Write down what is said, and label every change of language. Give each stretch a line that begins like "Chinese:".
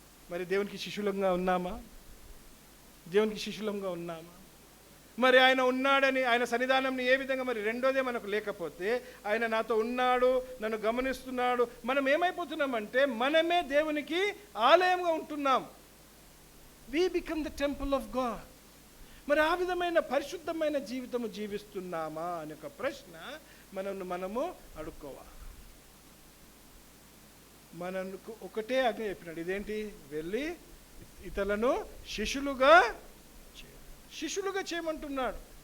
Telugu: మరి దేవునికి శిష్యులంగా ఉన్నామా? దేవునికి శిష్యులంగా ఉన్నామా? మరి ఆయన ఉన్నాడని, ఆయన సన్నిధానంని ఏ విధంగా? మరి రెండోదే మనకు లేకపోతే, ఆయన నాతో ఉన్నాడు, నన్ను గమనిస్తున్నాడు, మనం ఏమైపోతున్నామంటే మనమే దేవునికి ఆలయంగా ఉంటున్నాం.
English: We become the temple of God.
Telugu: మరి ఆ విధమైన పరిశుద్ధమైన జీవితము జీవిస్తున్నామా అనే ఒక ప్రశ్న మనము అడుక్కోవాలి. మనకు ఒకటే ఆజ్ఞ చెప్పినాడు, ఇదేంటి? వెళ్ళి ఇతరులను శిష్యులుగా చేయమంటున్నాడు.